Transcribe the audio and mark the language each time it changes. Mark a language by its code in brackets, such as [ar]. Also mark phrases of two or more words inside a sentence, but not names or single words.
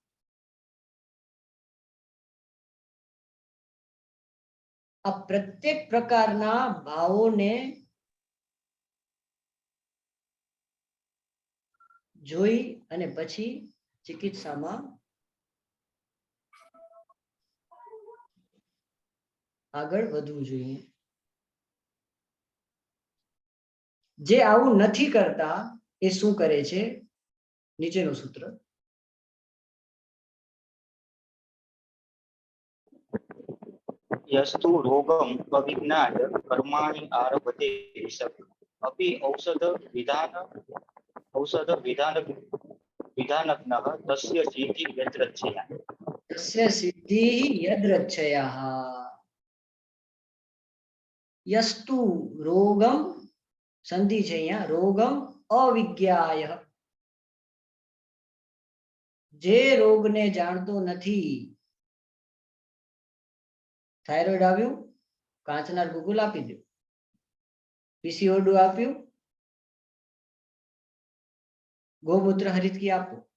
[gu] આ પ્રત્યેક પ્રકારના ભાવોને જોઈ અને પછી ચિકિત્સામાં આગળ વધવું જોઈએ. જે આવું નથી કરતા એ શું કરે છે? નીચેનું સૂત્ર. [sa] यस्तु रोगम अविज्ञाय कर्माणि आरभते विषक अपि औषध विधानज्ञः तस्य सिद्धि यद्रच्छया. तस्य सिद्धि यद्रच्छयाः. यस्तु रोगम संधि [gu] છે અહીંયા, [sa] रोगम अविज्ञाय. [gu] જે રોગને જાણતો નથી. થાઇરોઇડ આવ્યું, કાંચના ગુગુલ આપી દો. પીસીઓડી આપ્યું, ગોમૂત્ર હરિતકી આપો.